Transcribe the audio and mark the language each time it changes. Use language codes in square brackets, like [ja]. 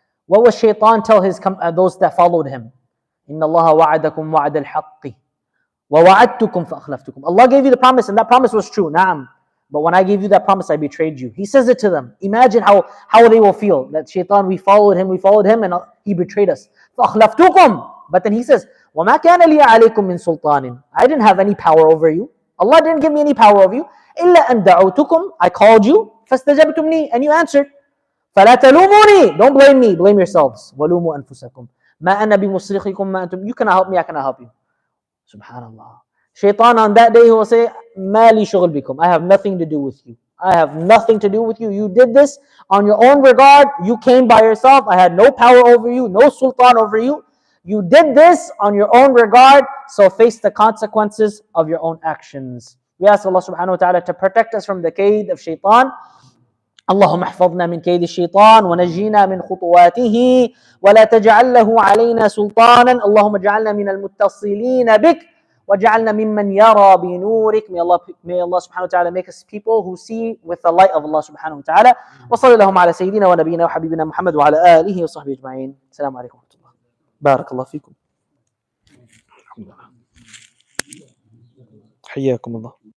[en] What was Shaytan tell those that followed him? [ar] إِنَّ اللَّهَ وَعَدَكُمْ وَعَدَ الْحَقِّ وَوَعَدْتُكُمْ فَأَخْلَفْتُكُمْ. [en] Allah gave you the promise and that promise was true. Na'am. But when I gave you that promise, I betrayed you. He says it to them. Imagine how they will feel. That Shaytan, we followed him and he betrayed us. [ar] فَأَخْلَفْتُكُمْ. [en] But then he says, [ar] وَمَا كَانَ لِي عَلَيْكُمْ مِنْ سُلْطَانٍ. [en] I didn't have any power over you. Allah didn't give me any power over you. [ar] إِلَّا أَن دَعَوْتُكُمْ. [en] I called you. [ar] فَاسْتَجَبْتُمْ لِي. [en] And you answered. [ar] فَلَا تَلُومُونِي. [en] Don't blame me. Blame yourselves. [ar] وَلُومُوا أَنفُسَكُمْ. مَا أَنَا بِمُصْرِخِكُمْ مَا أَنْتُمْ. [en] You cannot help me, I cannot help you. Subhanallah. Shaytan on that day, he will say, [ar] مَا لِي شُغْلْ بِكُمْ. [en] I have nothing to do with you. You did this on your own regard. You came by yourself. I had no power over you, no sultan over you. You did this on your own regard, so face the consequences of your own actions. We ask Allah subhanahu wa ta'ala to protect us from the kaid of Shaytan. [ar] اللهم احفظنا من كيد الشيطان ونجينا من خطواته ولا تجعل له علينا سلطانا اللهم اجعلنا من المتصلين بك وجعلنا ممن يرى بنورك. [en] May Allah subhanahu wa ta'ala make us people who see with the light of Allah subhanahu wa ta'ala. [ar] وصلى اللهم على سيدنا ونبينا وحبيبنا محمد وعلى آله وصحبه أجمعين. السلام عليكم ورحمة الله. بارك الله فيكم. حياكم الله.